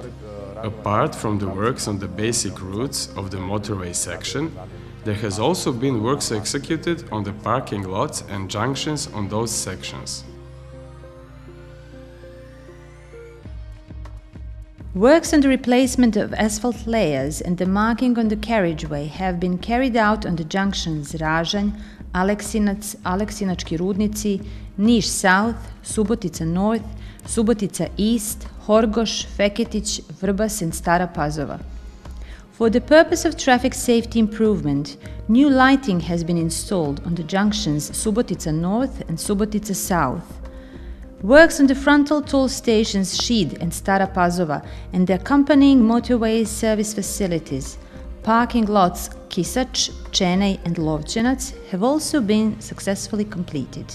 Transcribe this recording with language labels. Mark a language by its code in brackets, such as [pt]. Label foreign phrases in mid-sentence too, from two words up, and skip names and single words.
[en] Apart from the works on the basic routes of the motorway section, there has also been works executed on the parking lots and junctions on those sections. Works on the replacement of asphalt layers and the marking on the carriageway have been carried out on the junctions Ražanj, Aleksinac, Aleksinački Rudnici, Niš South, Subotica North, Subotica East, Horgoš, Feketić, Vrbas and Stara Pazova. For the purpose of traffic safety improvement, new lighting has been installed on the junctions Subotica North and Subotica South. Works on the frontal toll stations Šid and Stara Pazova and the accompanying motorway service facilities, parking lots Kisač, Čenej and Lovčenac have also been successfully completed.